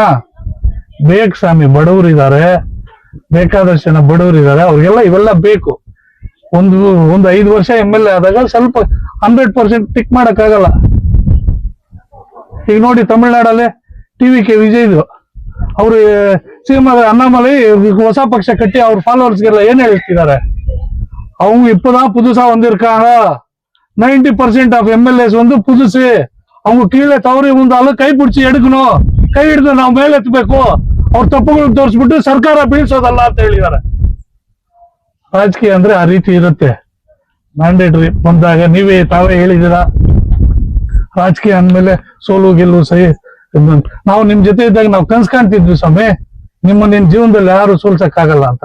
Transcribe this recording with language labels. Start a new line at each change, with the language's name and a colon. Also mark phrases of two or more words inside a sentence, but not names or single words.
Kannada: ಬೇಕು ಸ್ವಾಮಿ, ಬಡವರು ಇದಾರೆ, ಬೇಕಾದಷ್ಟು ಜನ ಬಡವರು ಇದಾರೆ, ಅವ್ರಿಗೆಲ್ಲ ಇವೆಲ್ಲ ಬೇಕು. ಒಂದು 5 ವರ್ಷ MLA ಆದಾಗ ಸ್ವಲ್ಪ 100% ಟಿಕ್ ಮಾಡಕ್ ಆಗಲ್ಲ. ಈಗ ನೋಡಿ ತಮಿಳ್ನಾಡಲ್ಲಿ TVK ವಿಜಯ್ದು ಅವರು CM ಅಣ್ಣಾಮಲೈ ಹೊಸ ಪಕ್ಷ ಕಟ್ಟಿ ಅವ್ರ ಫಾಲೋವರ್ಸ್ಗೆಲ್ಲ ಏನ್ ಹೇಳ್ತಿದ್ದಾರೆ,
Tamil: அவங்க இப்பதான் புதுசா வந்திருக்காங்க,
English: 90% of MLAs
Tamil: வந்து புதுசு, அவங்க கீழே தவறி இருந்தாலும் ಕೈ பிடிச்சி எடுக்கணும்,
Kannada: ಕೈ ಹಿಡಿದು ನಾವು ಮೇಲೆ ಎತ್ತಬೇಕು, ಅವ್ರ ತಪ್ಪುಗಳು ತೋರಿಸ್ಬಿಟ್ಟು ಸರ್ಕಾರ ಬೀಳ್ಸೋದಲ್ಲ ಅಂತ ಹೇಳಿದ್ದಾರೆ. ರಾಜಕೀಯ ಅಂದ್ರೆ ಆ ರೀತಿ ಇರುತ್ತೆ. ಮ್ಯಾಂಡೇಟರಿ ಬಂದಾಗ ತಾವೇ ಹೇಳಿದ್ದೀರಾ, ರಾಜಕೀಯ ಅಂದ್ಮೇಲೆ ಸೋಲು ಗೆಲ್ಲು ಸಹಿ. ನಾವು ನಿಮ್ ಜೊತೆ ಇದ್ದಾಗ ನಾವು ಕನ್ಸ್ ಕಾಣ್ತಿದ್ವಿ ಸ್ವಾಮಿ, ನಿನ್ನ ಜೀವನದಲ್ಲಿ ಯಾರು ಸೋಲ್ಸಕ್ಕಾಗಲ್ಲ ಅಂತ.